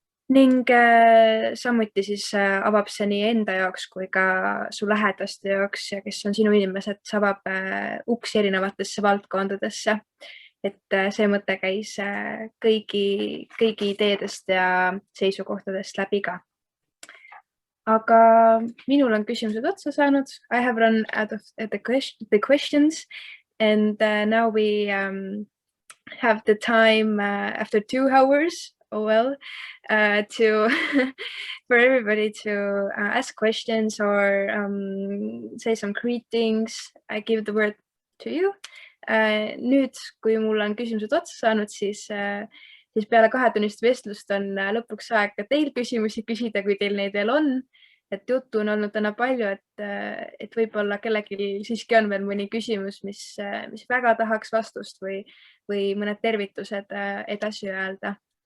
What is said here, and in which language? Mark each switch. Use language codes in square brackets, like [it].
[et] Ning samuti siis avab see nii enda jaoks kui ka su lähedaste jaoks ja kes on sinu inimesed, see avab uksi erinevatesse valdkondadesse. Et see mõte käis kõigi ideedest ja seisukohtadest läbi ka. Aga minul on küsimused otsa saanud. [en] I have run out of the questions and now we have the time after 2 hours. For everybody to ask questions or say some greetings. I give the word to you [et] Nüüd, kui mul on küsimused otsa saanud, siis peale 2-tunnist vestlust on lõpuks aeg ka teil küsimusi küsida, kui teil neid veel on. Et juttu on olnud täna palju, et võib-olla kellelgi siiski on veel mõni küsimus, mis väga tahaks vastust või mõned tervitused edasi öelda.